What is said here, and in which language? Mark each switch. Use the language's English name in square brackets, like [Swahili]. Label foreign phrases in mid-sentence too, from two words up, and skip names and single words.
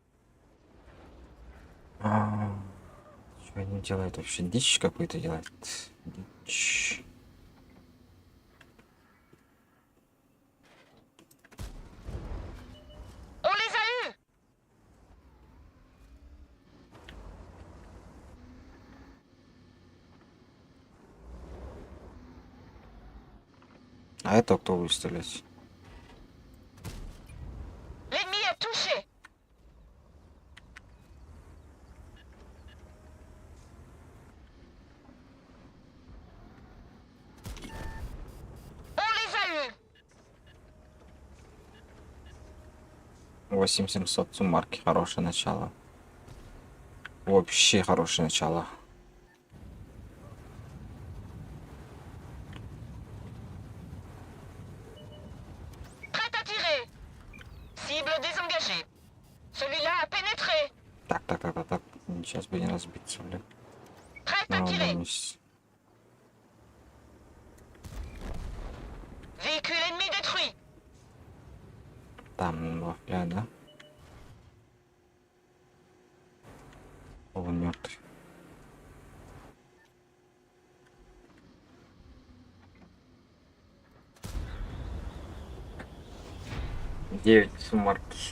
[Russian] Что они делают вообще? Дичь какую-то делают. Дичь. [French] On les a eus. [Russian] А это кто будет стрелять? [French] L'ennemi est touché. On les a eus. [Russian] 8700 суммарки. Хорошее начало. Вообще хорошее начало. [French] Prêt à tirer. Cible désengagée. Celui-là a pénétré. [Russian] Так. Сейчас бы не разбиться, блин. [French] Prêt [Russian] На [French] à [Russian] ровном [French] tirer. [Russian] месте. [French] Véhicule ennemi détruit. [Russian] Там вафля, да? Он мертвый. Девять суммарки.